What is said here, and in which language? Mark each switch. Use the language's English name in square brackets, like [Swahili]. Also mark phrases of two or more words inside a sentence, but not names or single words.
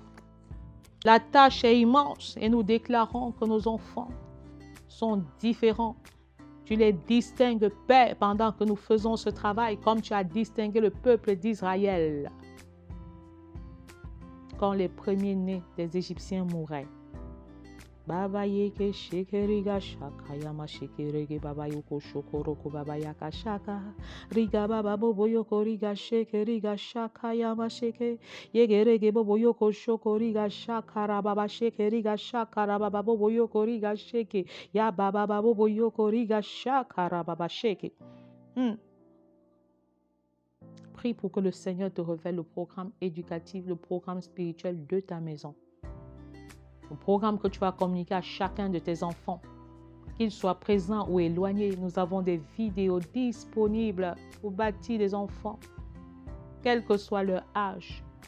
[French] La tâche est immense et nous déclarons que nos enfants sont différents. Tu les distingues, Père, pendant que nous faisons ce travail, comme tu as distingué le peuple d'Israël. quand les premiers-nés des Égyptiens mouraient. Baba yeke shekeriga shaka yama shekerege baba yoko shokoroko baba yaka shaka riga baba bobo yoko riga shekeriga shaka yama sheke yegerege bobo yoko shokoriga shakara baba shekeriga shakara baba bobo yoko riga sheke ya baba bobo yoko riga shakara baba sheke. Prie pour que le Seigneur te révèle le programme éducatif, le programme spirituel de ta maison. Le programme que tu vas communiquer à chacun de tes enfants, qu'ils soient présents ou éloignés. Nous avons des vidéos disponibles pour bâtir des enfants, quel que soit leur âge.